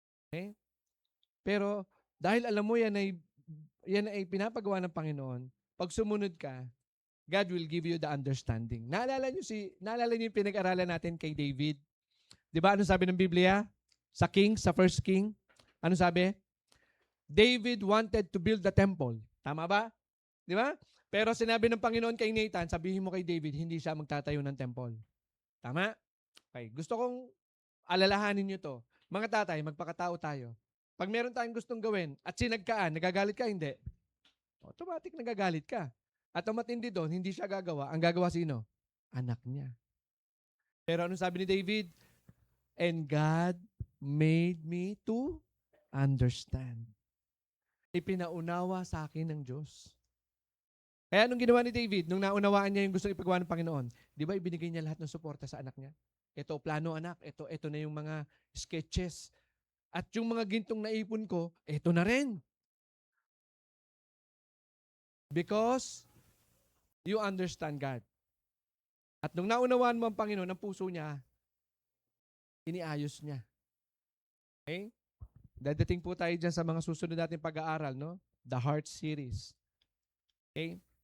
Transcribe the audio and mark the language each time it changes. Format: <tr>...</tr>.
<tl>Okay? Pero, dahil alam mo yan ay pinapagawa ng Panginoon, pag sumunod ka,</tl> <en>God will give you the understanding.</en> <tl>Naalala niyo yung pinag-aralan natin kay David? Di ba? Ano sabi ng Biblia? Sa Kings, sa First King? Ano sabi?</tl> <en>David wanted to build the temple.</en> <tl>Tama ba? Di ba? Pero sinabi ng Panginoon kay Nathan, sabihin mo kay David, hindi siya magtatayo ng temple. Tama? Okay. Gusto kong alalahanin nyo to. Mga tatay, magpakatao tayo. Pag meron tayong gustong gawin at sinagkaan, nagagalit ka, hindi. Automatic nagagalit ka. At ang matindi doon, hindi siya gagawa. Ang gagawa sino? Anak niya. Pero anong sabi ni David?</tl> <en>And God made me to understand.</en> <tl>Ipinaunawa sa akin ng Diyos. Kaya anong ginawa ni David? Nung naunawaan niya yung gusto ipagawa ng Panginoon, di ba ibinigay niya lahat ng suporta sa anak niya? Ito, plano anak. Ito na yung mga sketches. At yung mga gintong naipon ko, ito na rin.</tl> <en>Because you understand God.</en> <tl>At nung naunawaan mo ang Panginoon, ang puso niya, iniayos niya. Okay? Dadating po tayo dyan sa mga susunod natin pag-aaral, no?</tl> <en>The Heart Series. Okay?</en>